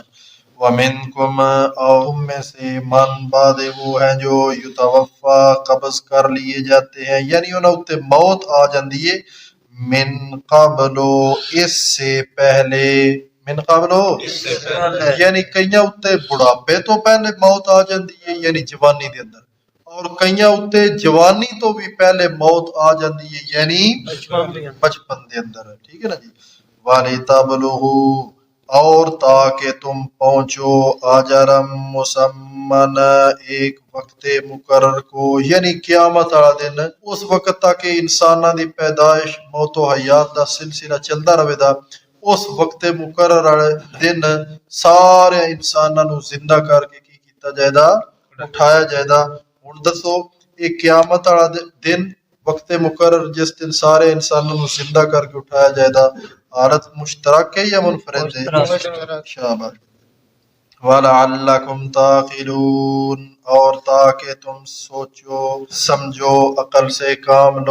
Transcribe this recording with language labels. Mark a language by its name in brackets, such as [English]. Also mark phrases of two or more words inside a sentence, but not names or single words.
[Punjabi] وَمِنْكُمْ، [Urdu] اور تم میں سے، [Arabic] من بعد [Urdu] وہ ہیں جو [Punjabi] یتوفا [Urdu] قبض کر لیے جاتے ہیں، [Punjabi] یعنی انہوں تے موت آ جاندی ہے، [Arabic] من قبلو [Urdu] اس سے پہلے، [Arabic] من قبلو [Punjabi] یعنی کئیاں اتے بڑھاپے تو پہلے موت آ جاندی ہے یعنی جوانی دے اندر، اور کئیاں اتے جوانی تو بھی پہلے موت آ جاندی ہے یعنی بچپن دے اندر، ٹھیک ہے نا جی۔ [Arabic] وَلِتَبْلُغُوا، [Urdu] اور تاکہ تم پہنچو، [Arabic] اجرم مسمن [Urdu] ایک وقت مقرر کو، [Punjabi] یعنی قیامت والا دن، اس وقت تک انساناں دی پیدائش موت و حیات دا سلسلہ چلدا رہے دا، اس وقت مقرر والے دن سارے انساناں نو زندہ کر کے کی کیتا جائے دا؟ اٹھایا جائے دا۔ ہن دسو یہ قیامت والا دن، وقت مقرر جس دن سارے انسانوں نو زندہ کر کے اٹھایا جائے دا، حالت مشترک ہے یا منفرد ہے؟ شاباش۔ [Arabic] وَلَعَلَّكُمْ تَعْقِلُونَ، [Urdu] اور تاکہ تم سوچو سمجھو عقل سے کام لو۔